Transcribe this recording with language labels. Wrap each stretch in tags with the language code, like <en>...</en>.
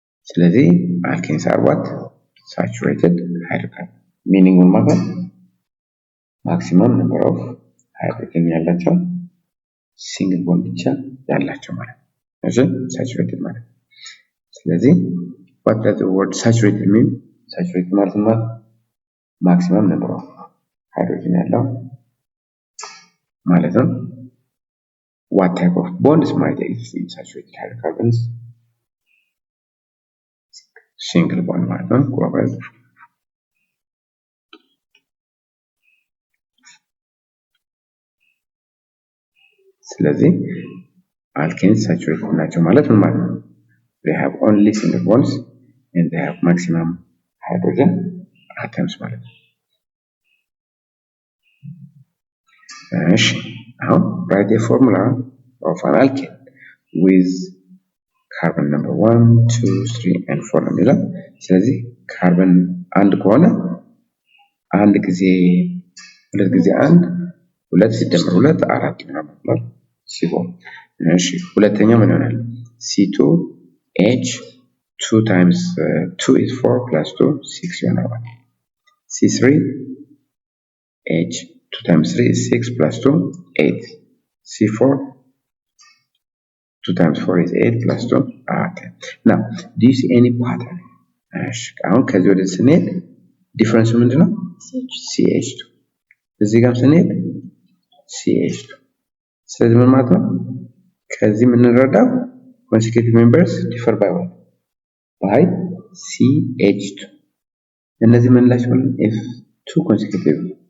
<en>ስለዚህ alkenes are what saturated hydrocarbon meaning ማለት maximum number of hydrogen ያላቸው single bond ብቻ ያላቸው ማለት ነው። እሺ saturated ማለት ስለዚህ what does the word saturated mean? saturated ማለት maximum number of hydrogen ያለው ማለት ነው። what type of bonds might exist in saturated hydrocarbons?</en> <am>single bond ማለት ነው covalent ስለዚህ alkenes saturated ናቸው ማለት ምን ማለት ነው?</am> <en>they have only single bonds and they have maximum hydrogen atoms ማለት ነው። እሺ አሁን write a formula of an alkene with carbon number 1 2 3 and 4 ነው የሚለው። ስለዚህ ካርበን አንድ ከሆነ አንድ ጊዜ ሁለት ጊዜ አንድ ሁለት ሲደመር ሁለት አራት ይሆናል ማለት ሲሆን እሺ ሁለተኛው ምን ይሆናል C2H 2 times 2 is 4 plus 2 6 ይሆናል ማለት C3H 2 times 3 is 6 plus 2 8 C4 2 times 4 is 8 plus 2 okay. now do you see any pattern?</en> <am>አሁን ከዚህ ወደ ስንሄድ ዲፈረንሱ ምንድነው CH2 እዚህ ጋር ስንሄድ CH2 ስለዚህ ምን ማለት ነው ከዚህ የምንረዳው consecutive members differ by what by CH2 እነዚህ ምን ላቸው if two consecutive</am>